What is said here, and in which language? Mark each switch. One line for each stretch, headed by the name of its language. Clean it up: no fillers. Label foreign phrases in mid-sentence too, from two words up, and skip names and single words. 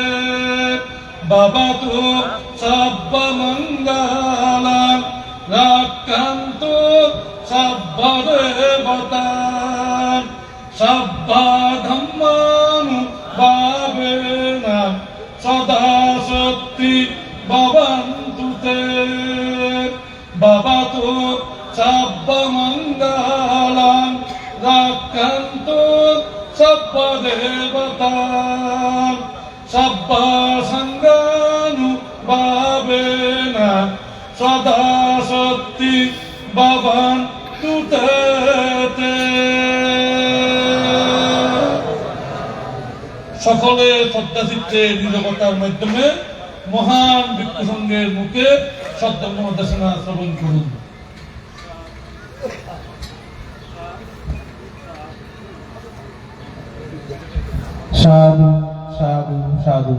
Pali: భవతు సబ్బమంగళం రక్షంతు సబ్బదేవతా సబ్బధమ్మాను భావేన సదా శక్తి భవంతు తే భవతు సబ్బమంగళం రక్షంతు సబ్బదేవతా సబ్బసంగాను భావేన సదా శక్తి భవంతు తే
Bangla: সকলে শ্রদ্ধাচিত্তে নীরবতার মাধ্যমে মহান ভিক্ষু সংঘের মুখে সদ্ধর্ম দেশনা শ্রবণ করুন। সাধু সাধু সাধু।